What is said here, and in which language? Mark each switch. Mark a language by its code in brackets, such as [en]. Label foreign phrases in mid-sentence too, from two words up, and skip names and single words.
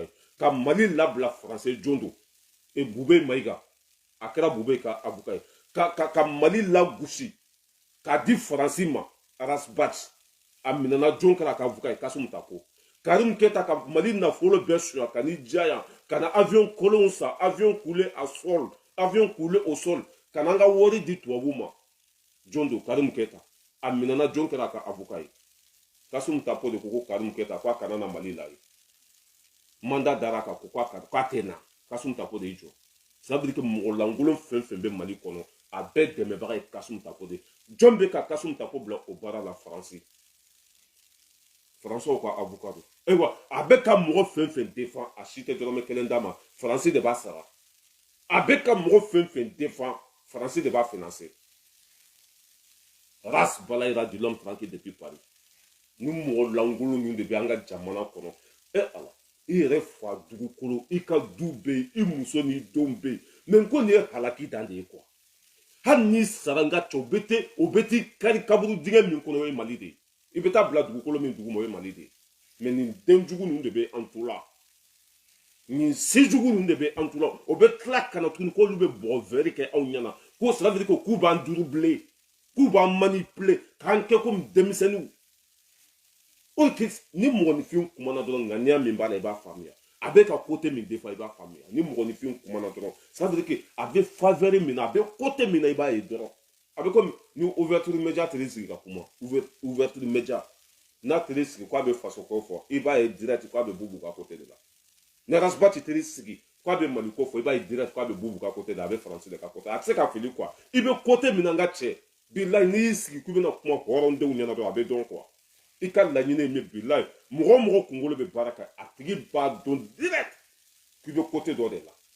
[bm] ye ka Mali labila français jondo et Bube Maïga a kɛra Bube ka avocat ye ka Mali lagosi k'a di Faransi ma Arasbach a minɛna jon kɛra ka avocat ye Kasum Tapo Karim Keta ka Mali nafolo bɛɛ suɲa ka ni diya ka na avion colon sa [fr] avion coulé à sol avion coulé au sol [bm] ka na an ka wari di tubabu ma jondo Karim Keta a minɛna jon kɛra ka avocat ye Kasum Tapo de ko Karim Keta k'a kana na Mali la ye mandat dara ka ko k'a tɛ na Kasum Tapo de y'i jɔ [fr] ça veut dire que [bm] mɔgɔ lankolon fɛn fɛn bɛ Mali kɔnɔ a bɛɛ dɛmɛbaga ye Kasum Tapo de jɔn bɛ ka Kasum Tapo bila o baara la Faransi Français ka avocat do ayiwa a bɛ ka mɔgɔ fɛn fɛn défend a si tɛ dɔrɔmɛ kelen d'a ma Faransi de b'a sara a bɛ ka mɔgɔ fɛn fɛn défend Faransi de b'a financer race balayira [fr] de l'homme tranquille depuis Paris [bm] ni mɔgɔ lankolon ninnu de bɛ an ka jamana kɔnɔ ala i yɛrɛ fa dugukolo i ka du bɛ yen i muso n'i denw bɛ yen mɛ ko nin ye halaki dan de ye quoi hali n'i sara n ka cɛ o bɛ t'i kari kaburu dingɛ min kɔnɔ o ye Mali de ye i bɛ taa bila dugukolo min dugu ma o ye Mali de ye mɛ nin den jugu ninnu de bɛ an tu la nin se jugu ninnu de bɛ an tu la o bɛ tila ka na tuguni k'olu bɛ bɔgɔ vɛri kɛ anw ɲɛna ko [fr] ça veut dire que [bm] k'u b'an duru bilen k'u b'an manipuler k'an kɛ komi denmisɛnninw ni mɔgɔninfin kumana dɔrɔn ŋaniya min b'a la i b'a faamuya a bɛ ka côté min défend i b'a faamuya ni mɔgɔninfin kumana dɔrɔn [fr] ça veut dire que [bm] a bɛ faveur min na a bɛ côté min na i b'a ye dɔrɔn a bɛ komi ni [fr] ouverture média [bm] tɛrɛ sigi ka kuma [fr] ouverture média [bm] n'a tɛrɛ sigi k'a bɛ faso ko fɔ i b'a ye direct k'a bɛ Bubu ka côté de la ni Arasbach tɛrɛ sigi k'a bɛ Mali ko fɔ i b'a ye direct k'a bɛ Bubu ka côté de la a bɛ Faransi de ka côté a tɛ se ka fili quoi i bɛ côté min na n ka cɛ bilayi n'i y'i sigi k'i bɛna kuma hɔrɔndenw ɲɛna dɔrɔn a bɛ dɔn quoi i ka laɲini ye min bilayi mɔgɔ o mɔgɔ kunkolo bɛ baara kɛ a tigi b'a dɔn direct k'i bɛ côté dɔ de la